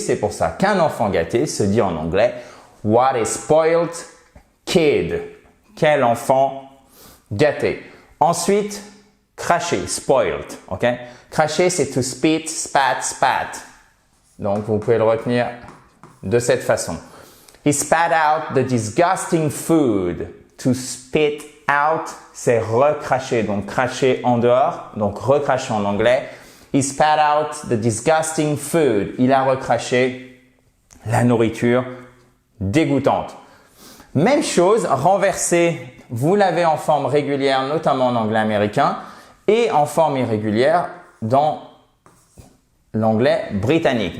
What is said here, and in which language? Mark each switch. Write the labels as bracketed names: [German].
[French] C'est pour ça qu'un enfant gâté se dit en anglais « [English] What a spoiled kid ». [French] Quel enfant gâté. Ensuite, cracher, spoiled. Ok? Cracher, c'est [English] to spit, spat, spat. [French] Donc, vous pouvez le retenir de cette façon. [English] He spat out the disgusting food. To spit out, [French] c'est recracher. Donc, cracher en dehors. Donc, recracher en anglais. [English] He spat out the disgusting food. [French] Il a recraché la nourriture dégoûtante. Même chose, renverser. Vous l'avez en forme régulière, notamment en anglais américain, et en forme irrégulière dans l'anglais britannique.